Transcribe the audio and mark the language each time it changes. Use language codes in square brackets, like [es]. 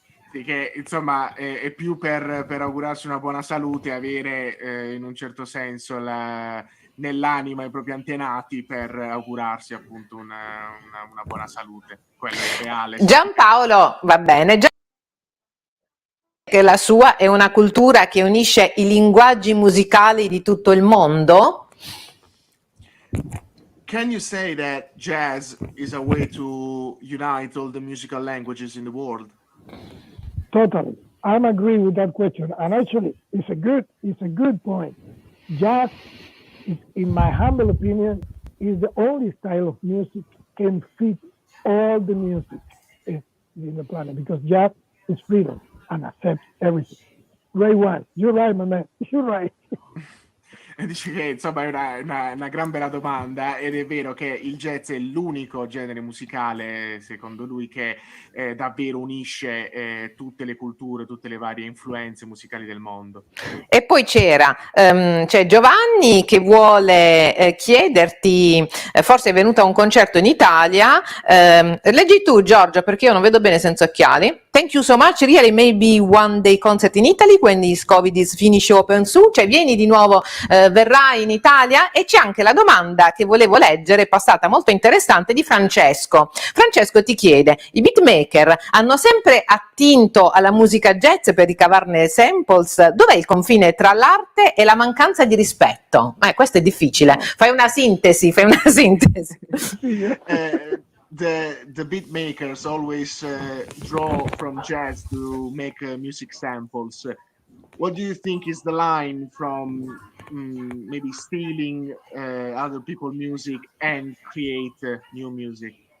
[it] Sì, che insomma è più per augurarsi una buona salute, avere in un certo senso nell'anima i propri antenati per augurarsi appunto una buona salute. Quello è reale. Giampaolo, va bene. Che la sua è una cultura che unisce i linguaggi musicali di tutto il mondo? [en] Can you say that jazz is a way to unite all the musical languages in the world? Totally. I'm agree with that question. And actually, it's a good point. Jazz, in my humble opinion, is the only style of music can fit all the music in the planet, because jazz is freedom and accepts everything. Ray one, you're right, my man. You're right. [it] Dice che insomma è una gran bella domanda, ed è vero che il jazz è l'unico genere musicale, secondo lui, che davvero unisce tutte le culture, tutte le varie influenze musicali del mondo. E poi c'è Giovanni che vuole chiederti, forse è venuto a un concerto in Italia, leggi tu Giorgio perché io non vedo bene senza occhiali. [en] Thank you so much, really maybe one day concert in Italy when this Covid is finished open soon, [it] cioè vieni di nuovo, verrai in Italia. E c'è anche la domanda che volevo leggere, passata molto interessante, di Francesco. Francesco ti chiede: i beatmaker hanno sempre attinto alla musica jazz per ricavarne samples? Dov'è il confine tra l'arte e la mancanza di rispetto? Questo è difficile, fai una sintesi. [en] The beat makers always draw from jazz to make music samples. What do you think is the line from maybe stealing other people's music and create new music?